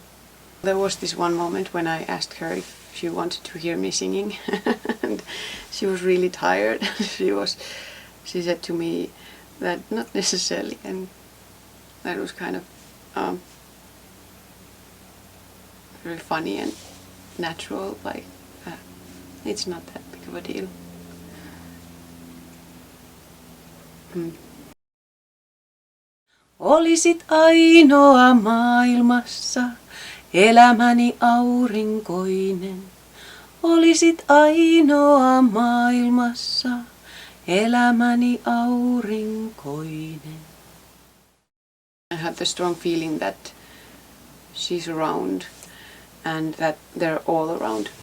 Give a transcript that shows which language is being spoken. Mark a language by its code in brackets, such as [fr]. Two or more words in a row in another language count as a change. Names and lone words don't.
[en] There was this one moment when I asked her if she wanted to hear me singing, and she was really tired. She said to me that not necessarily, and that was kind of very funny and natural, like it's not that big of a deal. [fi] Olisit ainoa maailmassa, elämäni aurinkoinen. Olisit ainoa maailmassa, elämäni aurinkoinen. [en] I have the strong feeling that she's around and that they're all around.